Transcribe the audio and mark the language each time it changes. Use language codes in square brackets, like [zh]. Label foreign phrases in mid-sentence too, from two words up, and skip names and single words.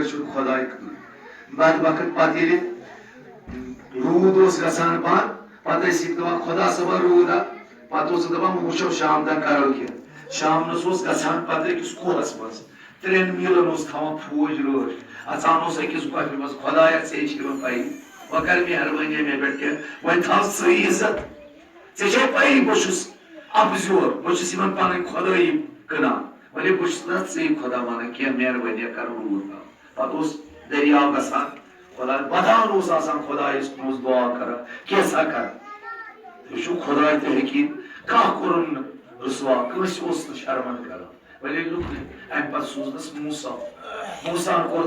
[ks] چھُنہٕ خۄداے کٕہٕنۍ بدبخت پتہٕ ییٚلہِ روٗد اوس گژھان بنٛد پتہٕ ٲسۍ یِم دپان خۄدا صٲبا روٗد ہا پتہٕ اوسُکھ دپان وۄنۍ وٕچھو شام تام کرو کینٛہہ شامنس اوس گژھان پتہٕ أکِس کوہس منٛز 3 میٖلن اوس تھاوان فوج رٲچھ اژان اوس أکِس گۄپھِ منٛز خۄدایا ژےٚ چھِ یِوان پایی وکر مہربانی [ur] میں بیٹھ کے [ks] وۄنۍ تھاو ژٕے عزت ژےٚ چھے پَیی بہٕ چھُس اَپزیور بہٕ چھُس یِمن پنٕنۍ خۄدٲیی کٕنان ولی بہٕ چھُس نہٕ ژٕے خۄدا مانان کینٛہہ مہربٲنی کر روٗد پتہٕ اوس دٔریاو گژھان خۄدا ودان اوس آسان خۄدایس کُن اوس دعا کران کینٛژھا کر یہِ چھُ خۄداے تہِ حکیٖم کانٛہہ کوٚرُن نہٕ رسوا کٲنٛسہِ اوس نہٕ شرمنٛد کران ولی لُکھ امہِ پتہٕ سوٗزنس موساہن کوٚر